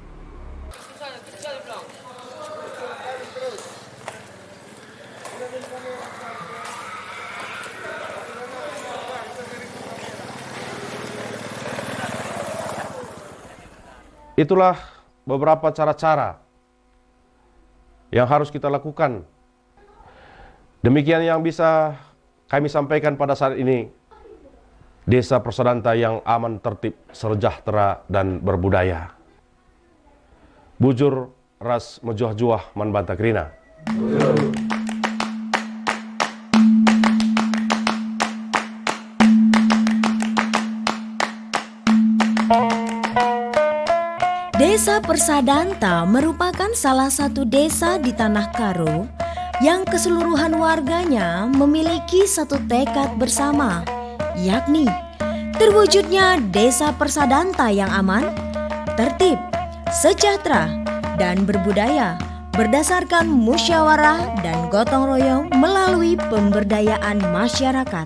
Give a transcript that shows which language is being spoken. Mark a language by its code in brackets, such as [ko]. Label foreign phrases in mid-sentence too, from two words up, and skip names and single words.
[id] Itulah beberapa cara-cara yang harus kita lakukan. Demikian yang bisa kami sampaikan pada saat ini. Desa Persadanta yang aman, tertib, sejahtera, dan berbudaya. [btx] Bujur ras mejuah-juah man banta krina. [id] Desa Persadanta merupakan salah satu desa di Tanah Karo yang keseluruhan warganya memiliki satu tekad bersama, yakni terwujudnya Desa Persadanta yang aman, tertib, sejahtera, dan berbudaya berdasarkan musyawarah dan gotong royong melalui pemberdayaan masyarakat.